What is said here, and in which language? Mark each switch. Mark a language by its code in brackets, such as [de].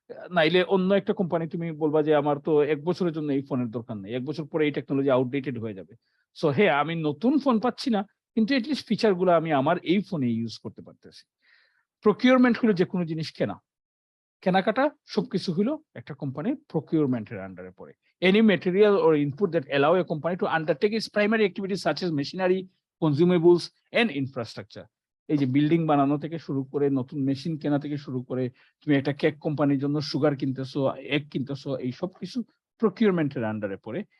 [bn] নাইলে অন্য একটা কোম্পানি তুমি বলবা যে আমার তো ১ বছরের জন্য এই ফোনের দরকার নেই। ১ বছর পরে এই টেকনোলজি আউটডেটেড হয়ে যাবে। সো হ্যাঁ, আমি নতুন ফোন পাচ্ছি না, কিন্তু এট লিস্ট ফিচার গুলা আমি আমার এই ফোনে ইউজ করতে পারতেছি। প্রকিউরমেন্ট হলো যেকোনো জিনিস কেনা। কেনাকাটা সবকিছু হলো একটা কোম্পানির procurement এর আন্ডারে পড়ে। [en] Any material or input that allow a company to undertake its primary activities such as machinery, consumables and infrastructure. [bn] এই যে বিল্ডিং বানানো থেকে শুরু করে নতুন মেশিন কেনা থেকে শুরু করে তুমি একটা কেক কোম্পানির জন্য সুগার কিনতেছো, এগ কিনতেছো, এই সবকিছু procurement এর আন্ডারে পড়ে।